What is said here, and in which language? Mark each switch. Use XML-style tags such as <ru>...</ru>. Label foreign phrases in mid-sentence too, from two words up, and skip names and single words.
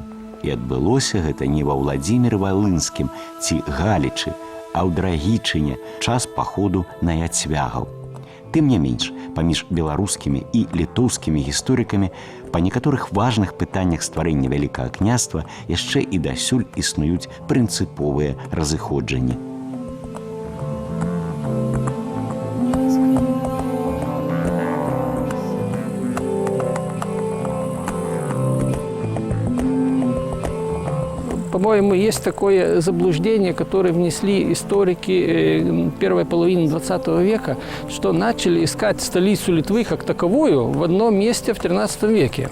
<be>І адбылося гэта не ва Владзіміры Валынскім ці Галічы, а ў Драгічыне час паходу на яцвягаў. Тым не менш, паміж беларускімі і літоўскімі гісторыкамі па некаторых важных пытаннях стварэння Вялікага княства яшчэ і дасюль існуюць прынцыповыя разыходжанні.</be> <ru>По-моему, есть такое заблуждение, которое внесли историки первой половины 20 века, что начали искать столицу Литвы как таковую в одном месте в 13 веке.</ru>